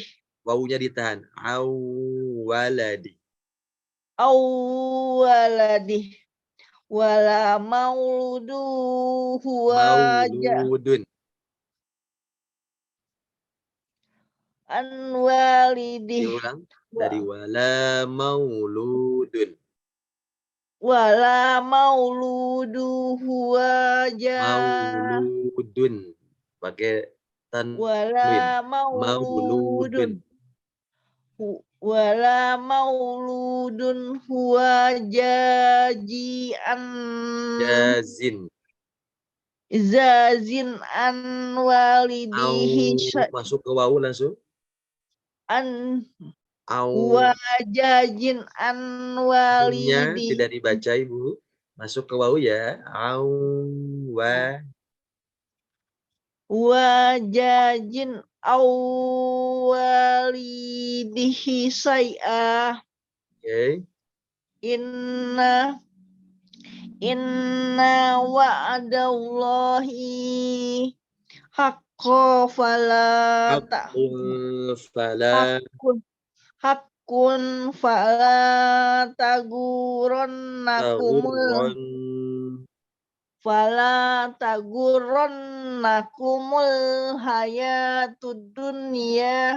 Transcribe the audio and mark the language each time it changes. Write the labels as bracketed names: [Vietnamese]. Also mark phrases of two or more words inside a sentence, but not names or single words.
[Indonesian] Wawunya ditahan. [Arabic] أو والده. أو والده ولا مولود هو جا مولودٌ. عن والده [Indonesian] Diulang. Dari [Arabic] ولا مولودٌ. ولا مولود هو جا [Indonesian] Mauludun. Pakai tanwin. [Arabic] ولا مولودٌ. ولا مولودٌ هو جازياً جازٍ. جازٍ عن والده [Indonesian] Masuk ke wawu langsung. [Arabic] عن أو. هو جازٍ عن Nya والد [Indonesian] tidak dibaca Ibu. Masuk ke wawu ya. [Arabic] أو و. هو جازٍ أو والده شيئا. [Indonesian] Oke. [Arabic] إن وعد الله حق فلا حق فلا تغرنكم الحياة الدنيا